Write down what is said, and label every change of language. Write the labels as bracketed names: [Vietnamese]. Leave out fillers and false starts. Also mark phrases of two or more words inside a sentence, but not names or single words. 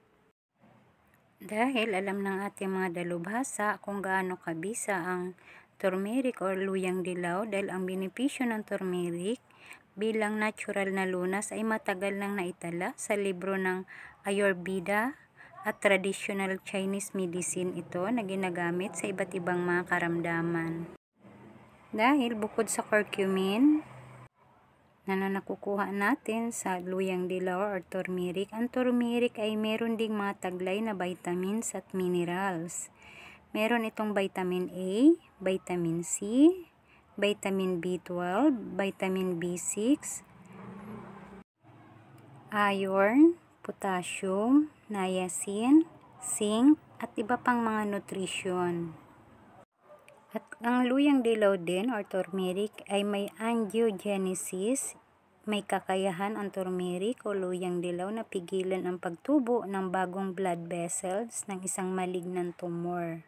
[Filipino] Dahil alam ng ating mga dalubhasa kung gaano kabisa ang turmeric or luyang dilaw, dahil ang benepisyo ng turmeric bilang natural na lunas ay matagal nang naitala sa libro ng Ayurveda at [English] traditional Chinese medicine [Filipino] ito na ginagamit sa iba't ibang mga karamdaman. Dahil bukod sa curcumin na nakukuha natin sa luyang dilaw or turmeric, ang turmeric ay meron ding mga taglay na vitamins at minerals. Meron itong [English] vitamin A, vitamin C, vitamin B12, vitamin B6, iron, potassium, niacin, zinc, [Filipino] at iba pang mga nutrisyon. At ang luyang dilaw din or turmeric ay may angiogenesis. May kakayahan ang turmeric o luyang dilaw na pigilan ang pagtubo ng bagong [English] blood vessels [Filipino] ng isang [English] malignant tumor.